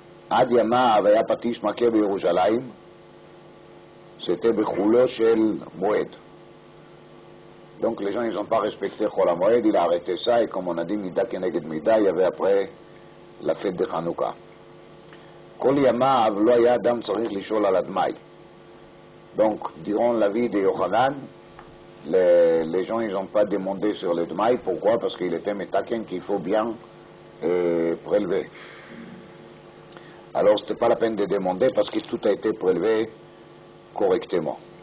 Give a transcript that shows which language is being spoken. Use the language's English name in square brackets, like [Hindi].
[Hebrew] עד ימיו היה פטיש מכה בירושלים, [French] c'était [Hebrew] בחולו של מועד. [French] Donc les gens ils n'ont pas respecté Chol HaMoed, il a arrêté ça, et comme on a dit Mida Keneged Mida, il y avait après la fête de Hanouka. [Hebrew] כל ימיו לא היה אדם צריך לשאול על הדמאי. [French] Donc, durant la vie de Yochanan, les gens ils n'ont pas demandé sur le dmaï. Pourquoi? Parce qu'il était métaken qu'il faut bien prélever. Alors, ce n'était pas la peine de demander parce que tout a été prélevé correctement.